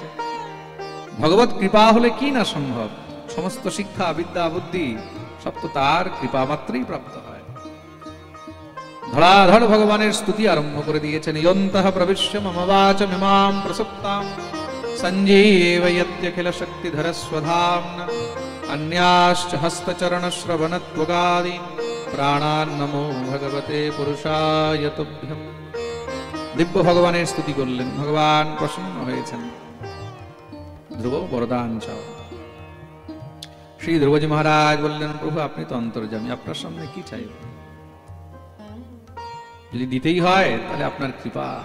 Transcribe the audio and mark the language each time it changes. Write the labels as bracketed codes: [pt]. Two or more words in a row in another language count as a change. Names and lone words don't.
[bn] ভগবত কৃপা হলে কি না সম্ভব, সমস্ত শিক্ষা বিদ্যা বুদ্ধি সব তো তার কৃপা মাত্রই প্রাপ্ত হয়। ধরাধর ভগবানের স্তুতি আরম্ভ করে দিয়েছেন। [sa] ইয়ন্তঃ প্রবিশ্য মম বাচমিমাম প্রসুপ্তাম সঞ্জীবয়ত্যখিল শক্তিধর স্বধাম্না अन्याश्च हस्तचरणश्रवणत्वगादीन् प्राणान् नमो भगवते पुरुषाय तुभ्यम्। [bn] দিব্য ভগবানের স্তুতি করলেন, ভগবান প্রসন্ন হয়েছেন। ধ্রুব বরদান চাও। শ্রী ধ্রুবজি মহারাজ বললেন, প্রভু আপনি তো অন্তর্যামী, আপনার সামনে কি চাইব, যদি দিতেই হয় তাহলে আপনার কৃপা।